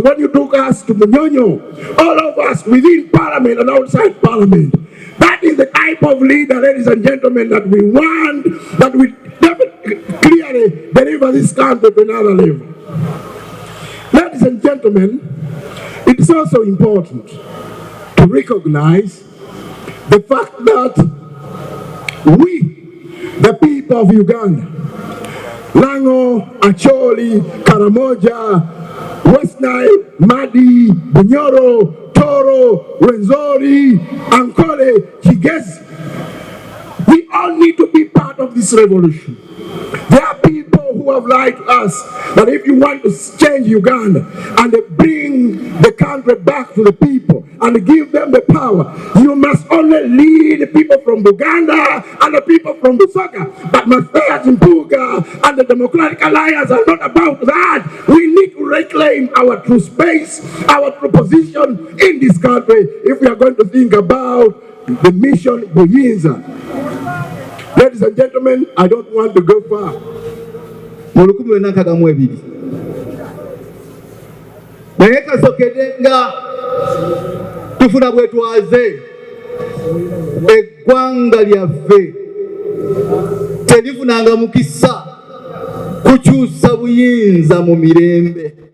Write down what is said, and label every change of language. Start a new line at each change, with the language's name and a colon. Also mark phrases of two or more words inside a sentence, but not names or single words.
English: When you took us to Munyonyo, all of us within parliament and outside parliament, that is the type of leader, ladies and gentlemen, that we want, that we clearly deliver this country to another level. Ladies and gentlemen, it is also important to recognize the fact that we, the people of Uganda, Lango, Acholi, Karamoja, West Nile, Madi, Bunyoro, Toro, Rwenzori, Ankole, Kigezi, we all need to be part of this revolution. There are people who have lied to us that if you want to change Uganda and bring the country back to the people and give them the power, you must only lead the people from Buganda and the people from Busoga. But Matthias Mpuga and the Democratic Alliance are not about that. We need to reclaim our true space, our true position in this country if we are going to think about the mission Buyinza. Ladies and gentlemen, I don't want to go far.
Ganda: Naye kasokede nga tufuna bwetwaze eggwanga lyaffe terifunanga mukisa kukyusa buyinza mu mirembe.